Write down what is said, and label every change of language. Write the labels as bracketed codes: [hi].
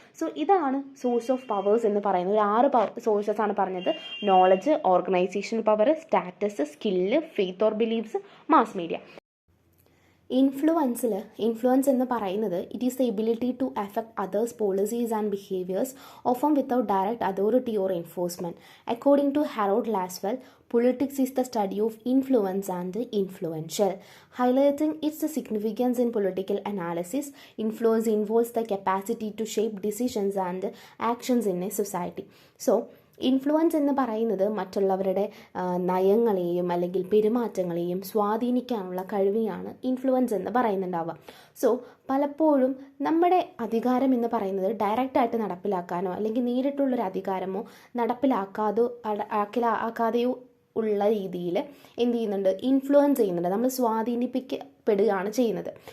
[ml] So ഇതാണ് source of powers എന്ന് പറയുന്നത്. ഒരു 6 സോഴ്സസ് ആണ് പറഞ്ഞത്. [en] Knowledge, organisation power, status, skill, faith or beliefs, mass media. Influence [ml] എന്ന് പറയുന്നത് [en] It is the ability to affect others policies and behaviours often without direct authority or enforcement. According to Harold Lasswell, politics is the study of influence and influential. Highlighting its significance in political analysis, influence involves the capacity to shape decisions and actions in a society. [ml] So, influence എന്ന് പറയുന്നത് മറ്റുള്ളവരുടെ നയങ്ങളെയും അല്ലെങ്കിൽ പെരുമാറ്റങ്ങളെയും സ്വാധീനിക്കാനുള്ള കഴിവിനെയാണ് influence എന്ന് പറയുന്നുണ്ടാവുക. So പലപ്പോഴും നമ്മുടെ അധികാരം എന്ന് പറയുന്നത് ഡയറക്റ്റായിട്ട് നടപ്പിലാക്കാനോ അല്ലെങ്കിൽ നേരിട്ടുള്ളൊരു അധികാരമോ നടപ്പിലാക്കാതെയോ ഉള്ള രീതിയിൽ എന്ത് ചെയ്യുന്നുണ്ട്, ഇൻഫ്ലുവൻസ് ചെയ്യുന്നുണ്ട്, നമ്മൾ സ്വാധീനിപ്പിക്കപ്പെടുകയാണ് ചെയ്യുന്നത്.